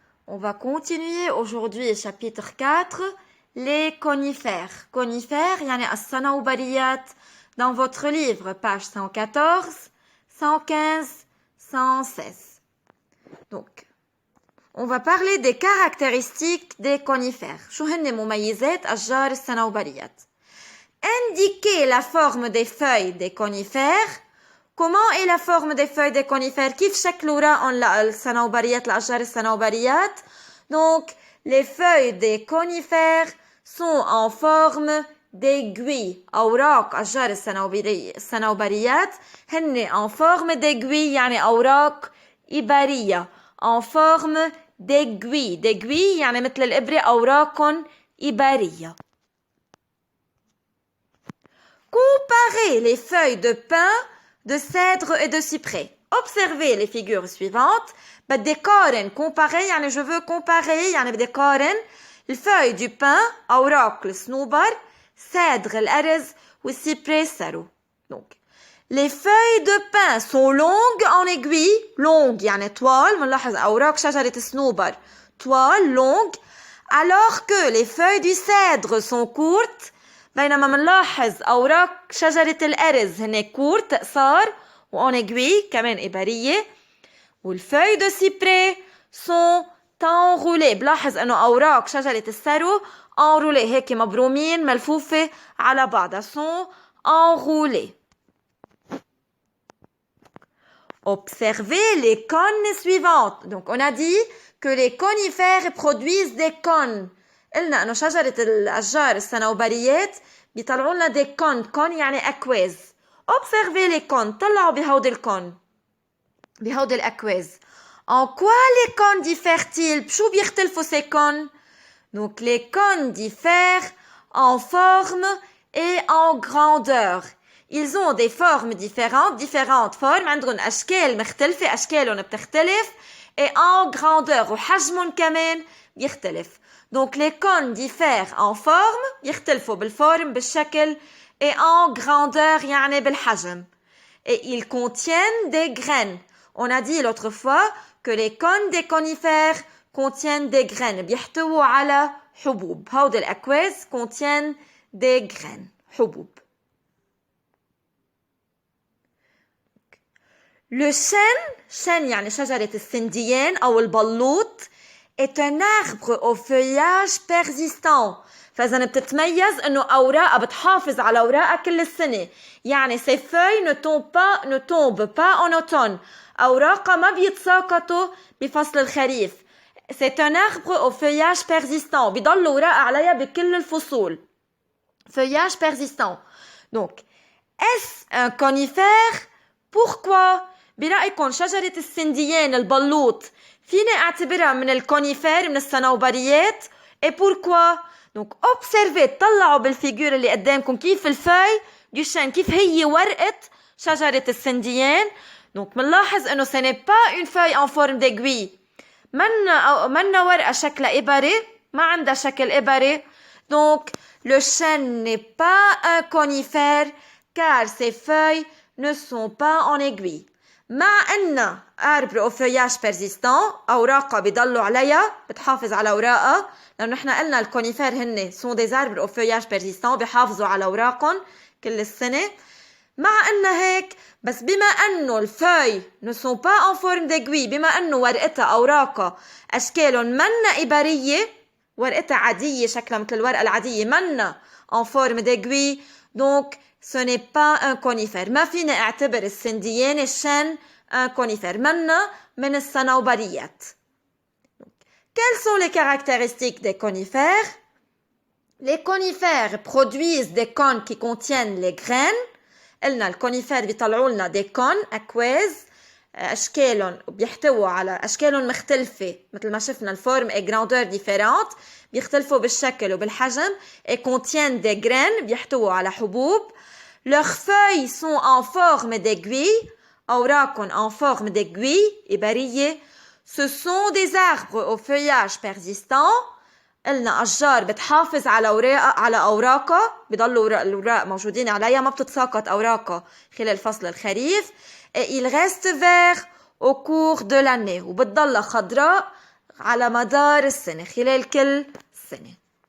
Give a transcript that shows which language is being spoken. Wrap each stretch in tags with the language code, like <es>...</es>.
<fr>On va continuer aujourd'hui chapitre 4, les conifères. Conifères,</fr> <ar>yani as-sanawbariyat,</ar> <fr>dans votre livre, page 114, 115, 116. Donc, on va parler des caractéristiques des conifères.</fr> <ar>شو هن مميزات أشجار السنوبريات.</ar> <fr>Indiquez la forme des feuilles des conifères. Comment est la forme des feuilles des conifères?</fr> <ar>كيف شكلوا الصنوبريات الأشجار الصنوبريات?</ar> <fr>Donc, les feuilles des conifères sont en forme d'aiguille.</fr> <ar>أوراق أشجار الصنوبريات هن</ar> <fr>en forme d'aiguille</fr> <ar>يعني أوراق إبرية.</ar> <fr>En forme d'aiguille. D'aiguille</fr> <ar>يعني مثل الإبرة أوراق إبرية.</ar> <fr>Comparez les feuilles de pin, de cèdre et de cyprès. Observez les figures suivantes.</fr> <ar>بدي قارن</ar> <fr>comparer</fr> <ar>يعني</ar> <fr>je veux comparer</fr> <ar>يعني بدي قارن الفeuille du pin أوراق الصنوبر cèdre الأرز والcyprès السرو.</ar> <fr>Donc les feuilles de pin sont longues en aiguille. longues</fr> <ar>يعني طوال. بنلاحظ أوراق شجرة الصنوبر طوال</ar> <fr>longues alors que les feuilles du cèdre sont courtes.</fr> <ar>بينما منلاحظ أوراق شجرة الأرز هن كورت قصار وأون</ar> <fr>aiguille</fr> <ar>كمان إبرية.</ar> <fr>والفeuilles de cyprès sont enroulées.</fr> <ar>بلاحظ أنه أوراق شجرة السرو</ar> <fr>enroulées</fr> <ar>هيك مبرومين ملفوفة على بعضها</ar> <fr>sont enroulées. Observez les cônes suivantes. Donc on a dit que les conifères produisent des cônes.</fr> <ar>قلنا انه شجرة الاشجار الصنوبريات بيطلعوا لنا دي كون يعني اكواز.</ar> <fr>observez les cônes.</fr> <ar>طلعوا بهودي الكون بهودي الاكواز.</ar> <fr>en quoi les cônes diffèrent-ils?</fr> <ar>بشو بيختلفوا</ar> <fr>ces cônes? donc les cônes diffèrent en forme et en grandeur. ils ont des formes différentes formes.</fr> <ar>عندهم اشكال مختلفة اشكالهم بتختلف</ar> <fr>et en grandeur</fr> <ar>وحجمهم كمان بيختلف.</ar> <fr>Donc les cônes diffèrent en forme,</fr> <ar>يختلفوا بالفورم بالشكل</ar> <fr>et en grandeur</fr> <ar>يعني بالحجم.</ar> <fr>Et ils contiennent des graines. On a dit l'autre fois que les cônes des conifères contiennent des graines.</fr> <ar>بيحتووا على حبوب. هود الأكواز</ar> <fr>contiennent des graines.</fr> <ar>حبوب.</ar> <fr>Le chêne</fr> <ar>يعني شجرة السنديان أو البلوط</ar> <fr>est un arbre au feuillage persistant.</fr> <ar>فإذا بتتميز إنه أوراقها بتحافظ على أوراقها كل السنة.</ar> <fr>يعني ces feuilles ne tombent pas en automne.</fr> <ar>أوراقها ما بيتساقطوا بفصل الخريف.</ar> <fr>C'est un arbre au feuillage persistant.</fr> <ar>بيضل أوراقها عليها بكل الفصول.</ar> <fr>Feuillage persistant. Donc, est-ce un conifère? Pourquoi?</fr> <ar>برأيكم شجرة السنديان البلوط فيني اعتبرها من الكونيفير من الصنوبريات؟</ar> <fr>et pourquoi? donc observez</fr> <ar>طلعوا بالفيجور اللي قدامكم كيف الفاي</ar> <fr>du chêne</fr> <ar>كيف هي ورقة شجرة السنديان.</ar> <fr>donc</fr> <ar>منلاحظ انه</ar> <fr>ce n'est pas une feuille en forme d'aiguille.</fr> <ar>منا ورقة شكلها إبرة ما عندها شكل إبرة.</ar> <fr>donc le chêne n'est pas un conifère car ses feuilles ne sont pas en aiguille.</fr> <ar>مع أن</ar> <fr>arbre au feuillage persistant</fr> <ar>أوراقها بيضلوا عليها بتحافظ على أوراقها لأنه نحن قلنا الكونيفير هن</ar> <fr>sont des arbres au feuillage persistant</fr> <ar>بيحافظوا على أوراقهم كل السنة. مع أن هيك بس بما أنه الفeuilles</ar> <fr>ne sont pas en forme d'aiguille</fr> <ar>بما أنه ورقتها أوراقها أشكالهم منا إبرية ورقتها عادية شكلها مثل الورقة العادية منا</ar> <fr>en forme d'aiguille donc ce n'est pas un conifère.</fr> <ar>ما فينا اعتبر السنديان الشن</ar> <fr>un conifère.</fr> <ar>منا من الصنوبريات.</ar> <fr>Quelles sont les caractéristiques des conifères? Les conifères produisent des cônes qui contiennent les graines.</fr> <ar>قلنا الكونيفير بيطلعوا لنا</ar> <fr>des cônes</fr> <ar>أكواز أشكالهم بيحتووا على أشكالهم مختلفة مثل ما شفنا الفورم</ar> <fr>et grandeur différentes</fr> <ar>بيختلفوا بالشكل وبالحجم</ar> <fr>et contiennent des graines</fr> <ar>بيحتووا على حبوب.</ar> <fr>leurs feuilles sont en forme d'aiguille</fr> <ar>أوراقهم</ar> <fr>en forme d'aiguille</fr> <ar>إبرية.</ar> <fr>ce sont des arbres au feuillage persistant.</fr> <ar>قلنا أشجار بتحافظ على أوراقها بيضلوا الأوراق موجودين عليها ما بتتساقط أوراقها خلال فصل الخريف.</ar> <fr>et ils restent verts au cours de l'année</fr> <ar>وبتضل خضراء على مدار السنة خلال كل سنة.</ar>